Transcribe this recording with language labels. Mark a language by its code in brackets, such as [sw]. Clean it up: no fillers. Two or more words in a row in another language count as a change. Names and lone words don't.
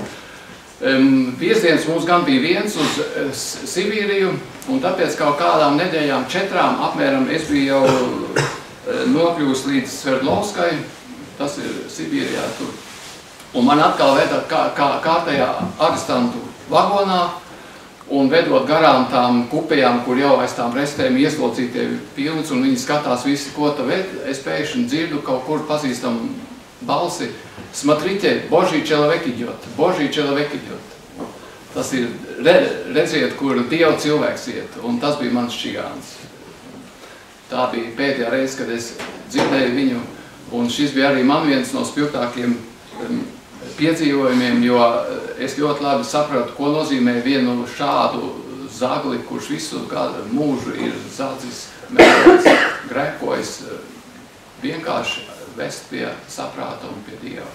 [lv] Piesdienas mums gan bija viens uz Sibīriju, un tāpēc kaut kādām nedēļām 4 apmēram es biju jau nokļūst līdz Sverdlovskai, tas ir Sibīrijā tur. Un man atkal veda kārtējā arestantu vagonā, un vedot garām tām kupejām, kur jau aiz tām restēm ieslocītie pilns, un viņi skatās visi, ko ta ved, es pēkšņi dzirdu kaut kur pazīstam balsi, [ru] Смотрите, Божий человек идет, Божий человek идет. [lv] Tas ir, redziet, kur Dieva cilvēks iet, un tas bija mans čigāns. Tā bija pēdējā reize, kad es dzirdēju viņu, un šis bija arī man viens no spilgtākiem piedzīvojumiem, jo es ļoti labi sapratu, ko nozīmē vienu šādu zagli, kurš visu mūžu ir zādzis, mēģinājis, grēkojis, vienkārši vest pie saprāta un pie Dieva.